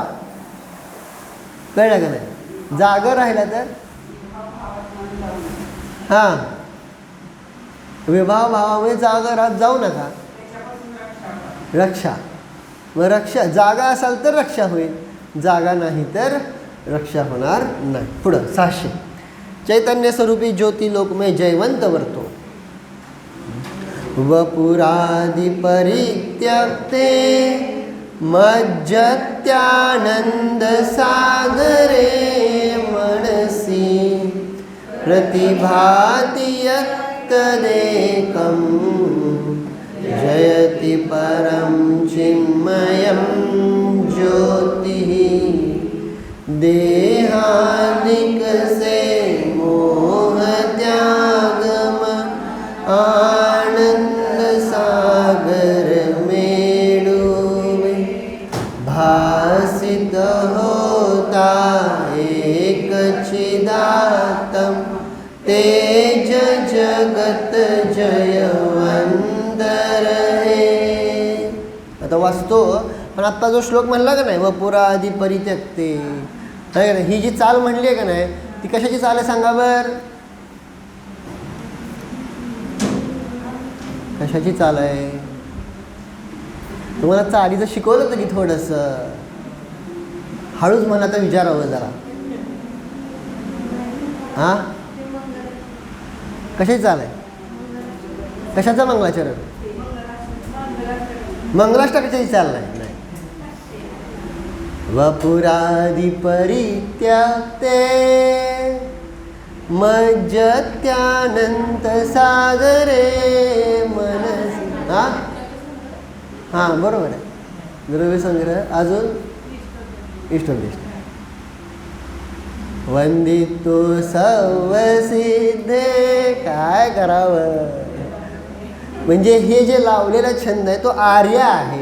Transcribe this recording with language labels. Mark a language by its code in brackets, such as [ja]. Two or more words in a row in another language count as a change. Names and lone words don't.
[mr] कळलं का नाही, जागर राहिला तर हां विभाव भावामध्ये जागा राहत जाऊ नका. रक्षा, मग रक्षा जागा असाल तर रक्षा होईल, जागा नाही तर रक्षा होणार नाही. पुढं 600 [hi] चैतन्य स्वरूपी ज्योती लोकमय जयवंत वर्तो [sa] वपुरादि परित्यक्ते मज्जत्यानंद सागरे मनसि प्रतिभाति यत्तदेकं जयति परं चिन्मयं ज्योतिः [hi] देहादिक से मोह त्यागम आनंद सागर में डूबे भासित होता एक चिदात्म तेज जगत जयवंत रहे. [mr] आता वाचतो पण आत्ता जो श्लोक म्हणला का नाही [sa] वपुरा आधी परित्यक्ते, [mr] ही जी चाल म्हणली आहे का नाही ती कशाची चाल आहे सांगा बर, कशाची चाल आहे. तुम्हाला चालीचं शिकवलं होतं की थोडंसं हळूच मला तर विचारावं जरा. हां कशाची चाल आहे, कशाचा मंगलाचरण, मंगलाष्टकाची चाल नाही. [sa] वपुरादि परित्यक्ते मज्जत्यानंत सागरे मनसि. [mr] हां बरोबर आहे. द्रव्य संग्रह अजून इष्टोदिष्ट वंदितो सवसिद्धे. काय करावं म्हणजे हे जे लावलेला छंद आहे तो आर्य आहे.